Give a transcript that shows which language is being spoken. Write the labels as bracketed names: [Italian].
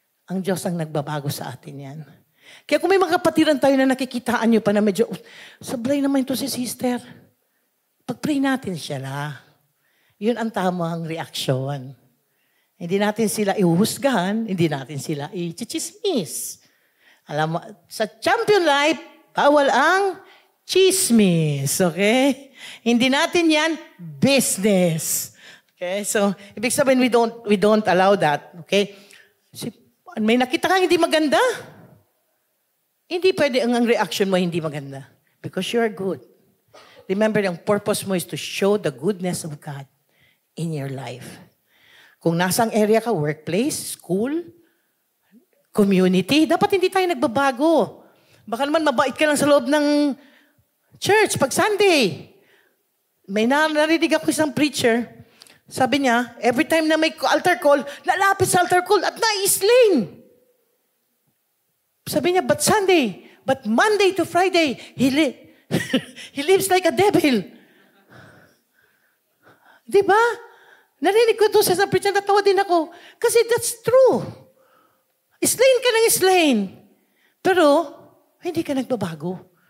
[Filipino] Ang Diyos ang nagbabago sa atin yan. Kaya kung may mga kapatiran tayo na nakikitaan nyo pa na medyo, sablay naman ito si sister. Pag-pray natin siya na. Yun ang tamang reaksyon. Hindi natin sila ihuhusgahan, hindi natin sila i-chismis. Alam mo, sa champion life, bawal ang chismis. [English] Okay? [Filipino] Hindi natin yan business. Okay? [English] So, ibig sabihin, we don't allow that. [Filipino] Okay? May nakita kang hindi maganda. Hindi pwede ang reaction mo hindi maganda. [English] Because you are good. Remember, ang purpose mo is to show the goodness of God in your life. [Filipino] Kung nasang area ka, workplace, school, community, dapat hindi tayo nagbabago. Baka naman mabait ka lang sa loob ng church pag Sunday. May narinig ako isang preacher, sabi niya, every time na may altar call, lalapit sa altar call at na-slain. [English] Sabi niya, but Sunday, but Monday to Friday, he lives like a devil. [Filipino] Diba? Narinig ko ito sa isang preacher, natawa din ako. Kasi that's true. Slain ka ng slain. Pero, hindi ka nagbabago.